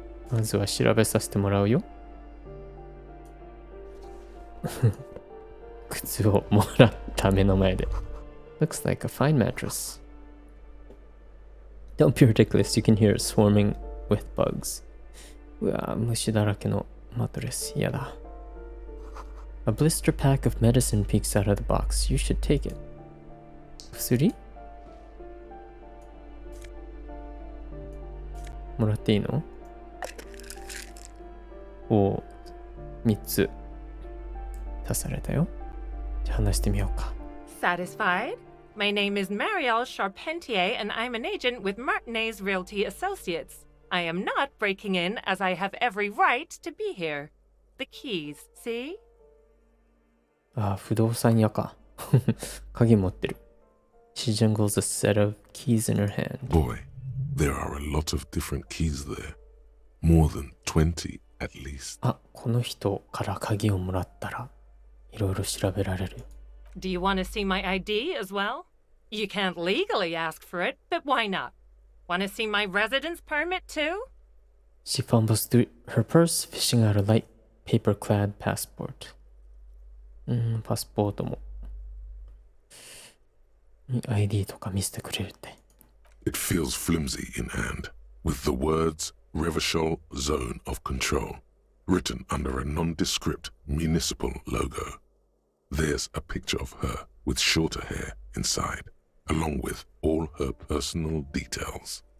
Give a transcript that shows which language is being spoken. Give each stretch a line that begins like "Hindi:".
Japanese: まずは調べさせてもらうよ。靴をもらった目の前で。
English: Looks like a fine mattress. Don't be ridiculous. You can hear it swarming with bugs.
Japanese: うわぁ、虫だらけのマトレス。やだ。
English: A blister pack of medicine peeks out of the box. You should take it.
Japanese: 薬？もらっていいの？おぉ、3つ足されたよ。じゃあ話してみようか。
English: Satisfied? My name is Marielle Charpentier, and I'm an agent with Martinez Realty Associates. I am not breaking in, as I have every right to be here. The keys, see?
Japanese: ああ、不動産屋か。鍵持ってる。
English: She jingles a set of keys in her hand. Boy, there are a lot of different keys there. More than 20 at least.
Japanese: あ、この人から鍵をもらったらいろいろ調べられる。
English: Do you want to see my ID as well? You can't legally ask for it, but why not? Want to see my residence permit too? She fumbles through her purse, fishing out a light paper-clad passport.
Japanese: パスポートも ID とか見せてくれるって。
English: It feels flimsy in hand, with the words Revachol Zone of Control written under a nondescript municipal logo. There's a picture of her with shorter hair inside, along with all her personal details.